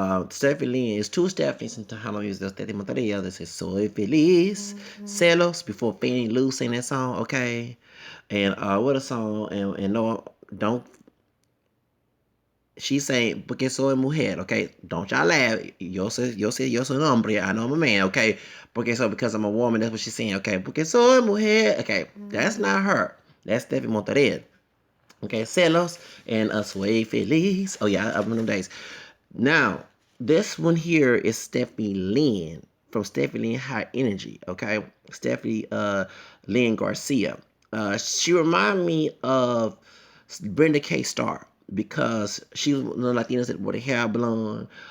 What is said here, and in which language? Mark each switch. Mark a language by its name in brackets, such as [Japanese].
[English] Stephanie Lynn is two Stephanies in Tejano music. There's Stephanie Monteria. This is Soy Feliz, Celos, before Fannie Lou sang that song, okay? And what a song, and no, don't she's saying, [Spanish] porque soy mujer, [English] okay? Don't y'all laugh. [Spanish] Yo soy un hombre. [English] I know I'm a man, okay? Because I'm a woman, that's what she's saying, okay? [Spanish] Porque soy mujer. [English] Okay, that's not her. That's Steffi Montaner. Okay, celos and soy feliz. Oh, yeah, I remember them days. Now, this one here is Stephanie Lynn from Stephanie Lynn High Energy, okay? Stephanie Lynn Garcia. She remind me of Brenda K. Starr because she was one of the Latinas that wore the hair blonde.